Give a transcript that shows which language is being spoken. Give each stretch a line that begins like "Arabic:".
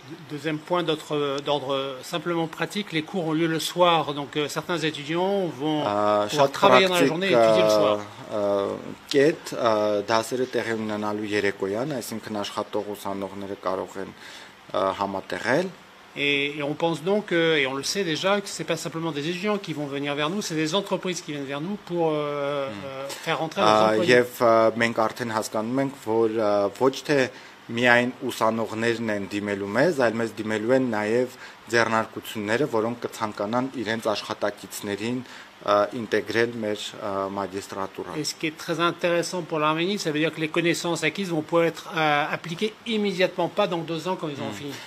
French: Deuxième point d'ordre simplement pratique, les cours ont lieu le soir, donc certains étudiants vont pouvoir travailler dans la journée et étudier le soir.
Armenian: Կետ դասերը տեղի ունենալու երեկոյան, այսինքն աշխատող ուսանողները կարող են համատեղել.
French: Et on pense donc, et on le sait déjà, que ce n'est pas simplement des étudiants qui vont venir vers nous, c'est des entreprises qui viennent vers nous pour faire rentrer leurs employés.
Armenian: Եվ մենք արդեն հասկանում ենք, որ ոչ թե միայն ուսանողներն են դիմելու մեզ, այլ մեզ դիմելու են նաև ձեռնարկությունները, որոնք կցանկանան իրենց աշխատակիցներին intégrer մեր մագիստրատուրա.
French: Et ce qui est très intéressant pour l'Arménie, ça veut dire que les connaissances acquises vont pouvoir être appliquées immédiatement, pas dans 2 ans quand ils ont fini.